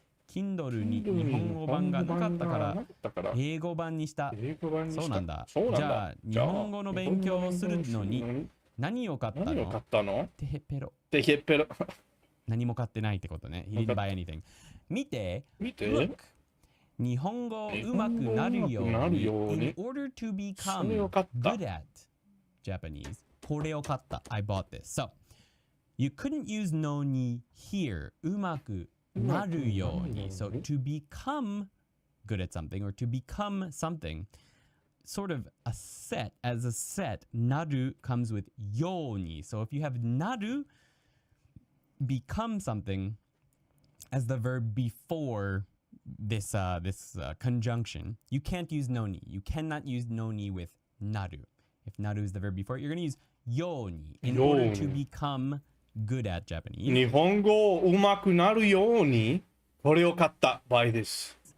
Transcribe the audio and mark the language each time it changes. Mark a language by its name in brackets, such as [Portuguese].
[Japanese] Kindle に日本語版がなかったから英語版にした。そうなんだ。じゃあ日本語の勉強をするのに何を買ったの？てへっぺろ。何も買ってないってことね。 [English] He didn't buy anything. [Japanese] 見て。 [English] Look. [Japanese] 日本語うまくなるように [English] in order to become good at Japanese. [Japanese] これを買った。 [English] I bought this. So, you couldn't use のに here. [Japanese] うまくなるように. [English] So, to become good at something or to become something, sort of as a set, なる comes with ように. So, if you have なるbecome something as the verb before this conjunction, you can't use noni. You cannot use noni with naru. If naru is the verb before it, you're going to use yoni in order to become good at Japanese. [Japanese] 日本語うまくなるようにこれを買った [English] buy this.